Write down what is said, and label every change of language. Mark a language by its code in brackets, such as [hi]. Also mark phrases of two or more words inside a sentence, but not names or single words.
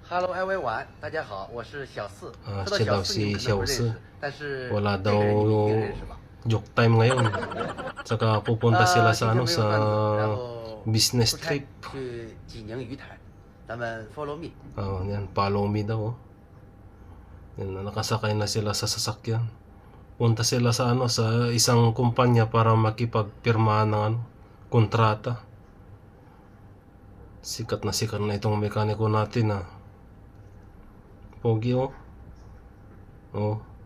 [en] Hello everyone， [zh] 大家好，我是小四。说到 [tl] siya daw [zh] 小四，你 [tl] si [zh] 们可能不认 [tl] Xiao [zh] 识，但是 [tl] Wala [zh] 这个 [tl] daw [zh] 人你们一定认识吧？ [en] joke time [tl] ngayon. Tsaka pupunta sila sa [zh] 今天没有 [tl] sa [zh] 段子，然后 [tl] business [zh] 出差 [tl] trip. [zh] 去济宁鱼台，咱们 [en] follow me。 [tl] Yan, [en] follow me [tl] daw. Yan, nakasakay na sila sa sasakyan. Punta sila sa sa isang kumpanya para makipagpirmahan ng kontrata. Sikat na itong mekaniko natin. Pogi oh. Oh.